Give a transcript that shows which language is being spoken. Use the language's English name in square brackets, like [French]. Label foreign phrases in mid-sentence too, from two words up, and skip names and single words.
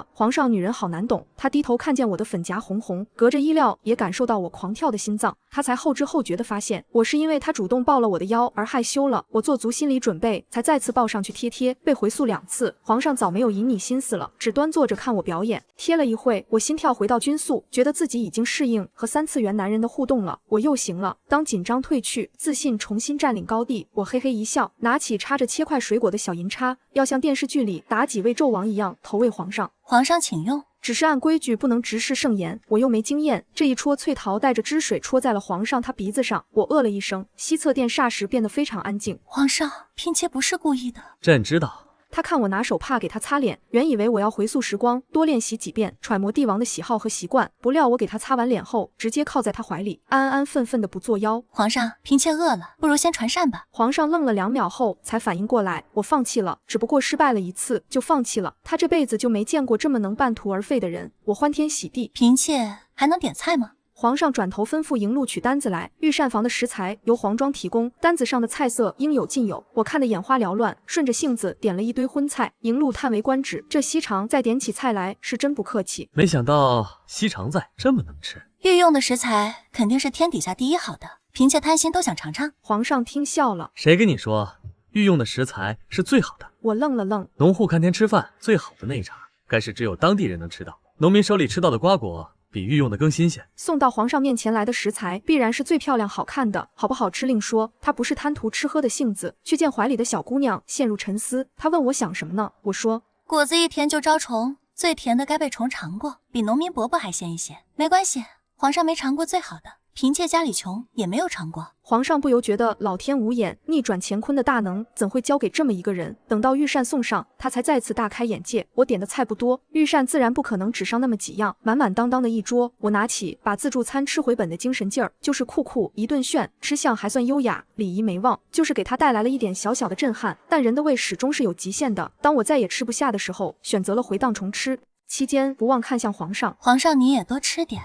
[Chinese] 皇上，女人好难懂。他低头看见我的粉颊红红，隔着衣料也感受到我狂跳的心脏。他才后知后觉地发现，我是因为他主动抱了我的腰而害羞了。我做足心理準備，才再次抱上去貼貼。被回溯2次，皇上早沒有引你心思了，只端坐着看我表演。貼了一會，我心跳回到均速，覺得自己已經適應和3次元男人的互動了，我又行了。當緊張褪去，自信重新佔領高地，我嘿嘿一笑，拿起插着切塊水果的小銀叉，要像電視劇裡打幾位紂王一樣投餵皇上。皇上請用。只是按規矩不能直視聖顏，我又沒經驗，這一戳翠桃帶着汁水戳在了皇上他鼻子上，我了一聲。西側殿霎時變得非常安靜。皇上，嫔妾不是故意的。朕知道。他看我拿手帕給他擦臉，原以為我要回溯時光，多練習幾遍，揣摩帝王的喜好和習慣。不料我給他擦完臉後，直接靠在他懷裡，安安分分的不作妖。皇上，嫔妾餓了，不如先傳膳吧。皇上愣了2秒後才反應過來，我放棄了，只不過失敗了1次就放棄了。他這輩子就沒見過這麼能半途而廢的人，我歡天喜地。嫔妾還能點菜嗎？皇上轉頭吩咐迎路取單子來，御膳房的食材由皇莊提供，單子上的菜色應有盡有。我看得眼花繚亂，順着性子點了一堆葷菜。迎路嘆為觀止，這西廠再點起菜來是真不客氣。沒想到西廠仔這麼能吃。御用的食材肯定是天底下第一好的，嫔妾貪心都想嘗嘗。皇上聽笑了，誰跟你說御用的食材是最好的？我愣了愣，農戶看天吃飯，最好的那一茬，該是只有當地人能吃到，農民手裡吃到的瓜果比御用的更新鮮。送到皇上面前來的食材必然是最漂亮好看的，好不好吃另說。他不是貪圖吃喝的性子，卻見懷裡的小姑娘陷入沉思。他問我想什麼呢？我說果子一甜就招蟲，最甜的該被蟲嘗過，比農民伯伯還鮮一些。沒關係，皇上沒嘗過最好的，嫔妾家裡窮也沒有嘗過。皇上不由覺得老天無眼，逆轉乾坤的大能怎會交給這麼一個人？等到御膳送上，他才再次大開眼界。我點的菜不多，御膳自然不可能只上那麼幾樣，滿滿當當的一桌。我拿起把自助餐吃回本的精神勁兒，就是酷酷一頓炫，吃相還算優雅，禮儀沒忘，就是給他帶來了一點小小的震撼。但人的胃始終是有極限的，當我再也吃不下的時候，選擇了回檔重吃。期間不忘看向皇上，皇上你也多吃點。